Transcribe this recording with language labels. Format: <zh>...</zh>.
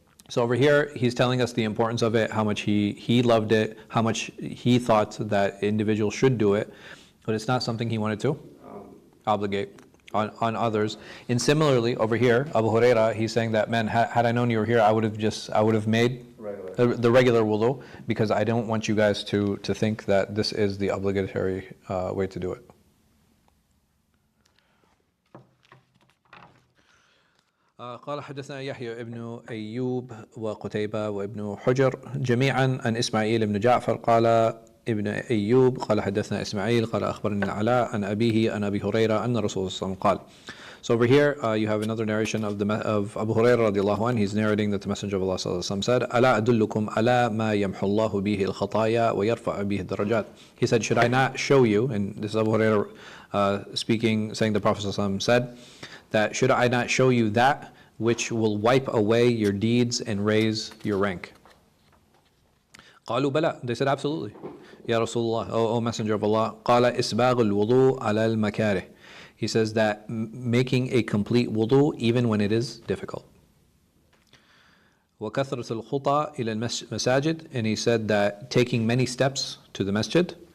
<en>So over here, he's telling us the importance of it, how much he loved it, how much he thought that individuals should do it, but it's not something he wanted to obligate on others. And similarly, over here, Abu Huraira, he's saying that, man, had I known you were here, I would have made the regular wudu, because I don't want you guys to think that this is the obligatory way to do it.</en> <ar>قال حدثنا يحيى ابن أيوب وقتيبة وابن حجر جميعا عن إسماعيل بن جعفر قال ابن أيوب قال حدثنا إسماعيل قال أخبرني العلاء عن أبيه عن أبي هريرة أن رسول الله صلى الله عليه وسلم قال.</ar> <en>So over here you have another narration of Abu Hurairah radiallahu anhu. He's narrating that the Messenger of Allah sallallahu alaihi wasallam said,</en> <ar>ألا أدلكم على ما يمحو الله به الخطايا ويرفع به الدرجات.</ar> <en>He said, should I not show you, and this is Abu Hurairah speaking, saying the Prophet sallallahu alaihi wasallam said, that should I not show you that which will wipe away your deeds and raise your rank?</en> <ar>قالوا بلى.</ar> <en>They said, absolutely. Ya Rasulullah, O Messenger of Allah.</en> <ar>قال إسباغ الوضوء على المكاره.</ar> <en>He says that making a complete wudu even when it is difficult.</en> <ar>وكثرة الخطى إلى المساجد.</ar> <en>And he said that taking many steps to the masjid.</en>